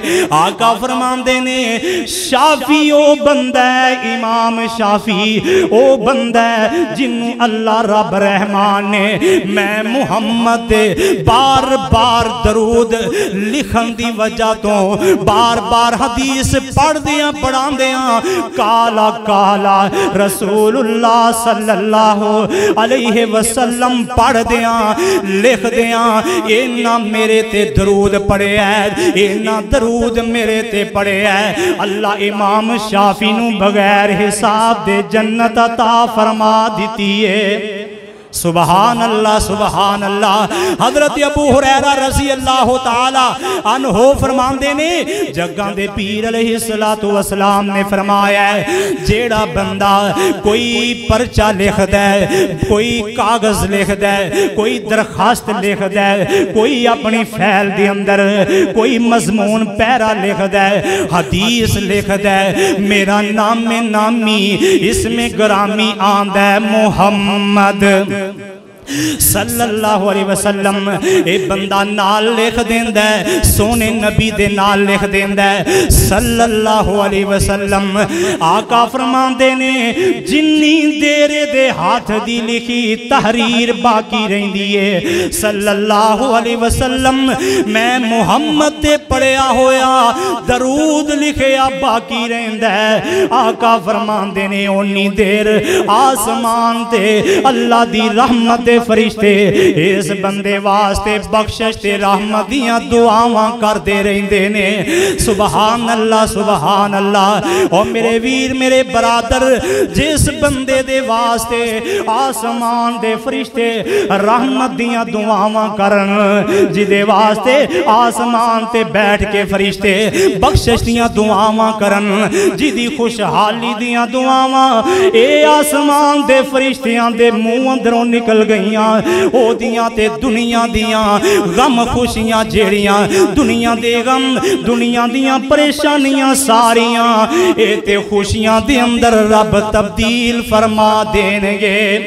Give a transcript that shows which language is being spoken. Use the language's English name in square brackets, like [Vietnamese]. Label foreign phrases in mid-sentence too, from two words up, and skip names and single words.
[Punjabi] آقا فرمان دینے شافی او بندہ ہے، امام شافی او بندہ ہے جنہوں اللہ رب رحمان نے میں محمد دے بار بار درود لکھن دی وجہ تو بار بار حدیث پڑھ دیاں پڑھان دیاں کالا کالا [Arabic] رسول اللہ صلی اللہ علیہ وسلم [Punjabi] پڑھ دیاں لکھ دیاں اینا میرے تے درود پڑھے ہے، اینا درود میرے تے پڑھے ہے، اللہ امام شافی نو بغیر حساب دے جنت عطا فرما دیتی ہے۔ [Arabic] سبحان اللہ سبحان اللہ۔ [Punjabi] حضرت ابو ہریرہ [Arabic] رضی اللہ تعالی عنہ [Punjabi] فرماندے نے جگاں دے پیر [Arabic] علیہ السلام [Punjabi] نے فرمایا ہے جیڑا بندہ کوئی پرچہ لکھ دے، کوئی کاغذ لکھ دے، کوئی درخواست لکھ دے، کوئی اپنی فیل دے اندر کوئی مضمون پیرا لکھ دے، حدیث لکھ دے، میرا نام نامی اس میں گرامی آندہ محمد [Arabic] صلی اللہ علیہ وسلم، [Punjabi] اے بندہ نال لکھ دیندہ ہے، سونے نبی دے نال لکھ دیندہ ہے [Arabic] صلی اللہ علیہ وسلم۔ [Punjabi] آقا فرماندے نے جنی دیرے دے ہاتھ دی لکھی تحریر باقی رہن دیئے [Arabic] صلی اللہ علیہ وسلم، [Punjabi] میں محمد تے پڑھیا ہویا درود لکھیا باقی رہندہ ہے۔ آقا فرماندے نے اونی دیر آسمان تے اللہ دی رحمت فرشتے اس بندے واسطے بخشش تے رحمت دیاں دعاواں کر دے رہندے نے۔ [Arabic] سبحان اللہ سبحان اللہ۔ [Punjabi] اور میرے ویر میرے برادر جس بندے دے واسطے آسمان دے فرشتے رحمت دیاں دعاواں کرن، جدے واسطے آسمان تے بیٹھ کے فرشتے بخشش دیاں دعاواں کرن، جدی خوشحالی دیاں دعاواں اے آسمان دے فرشتیاں دے منہ اندروں نکل گئیاں، او دیاں تے دنیا دیاں غم خوشیاں جیڑیاں، دنیا دے غم دنیا دیاں پریشانیاں ساریاں اے تے خوشیاں دے اندر رب تبدیل فرما دینگے۔